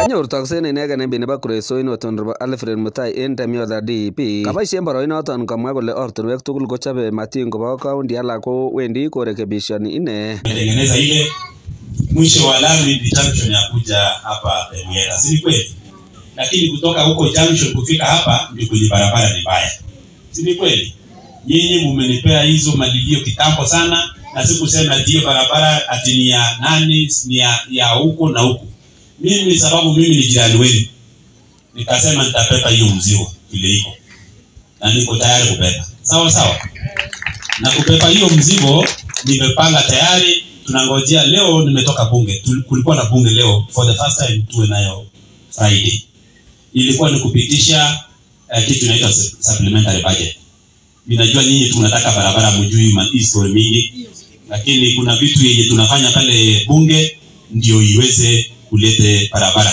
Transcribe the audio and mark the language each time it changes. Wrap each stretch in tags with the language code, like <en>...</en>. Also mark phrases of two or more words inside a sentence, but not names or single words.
<kln>Toksen inegen en nebo Kuresoi Honorable Alfred Mutai en Temyotha DP kaboisien boroinoton komwa kole ortinwek tugul kochobe matin kobo county alak ko wendi korekebishoni ine.</kln> <sw>Tengeneza ile mwisho wa lami junction ya kuja hapa Temyotha, si kweli? Lakini kutoka huko junction kufika hapa ndio kwenye barabara ni mbaya. Si kweli? Nyinyi mumenipea hizo malilio kitambo sana na sikusema hiyo barabara ati ni ya nani, ni ya huko na huko. Mimi sababu mimi ni jirani wenu. Nikasema nitapepa hiyo mzigo ile iko. Na niko tayari kubeba. Sawa sawa. Na kupepa hiyo mzigo nimepanga tayari, tunangojea leo nimetoka bunge. Kulikuwa na bunge leo</sw> <en>for the first time</en> <sw>tuwe nayo Friday. Ilikuwa ni kupitisha kitu inaitwa</sw> <en>supplementary budget.</en> <sw>Ninajua nyinyi tunataka barabara mjui history mingi, lakini kuna vitu yenye tunafanya pale bunge ndio iweze kulete barabara.</sw>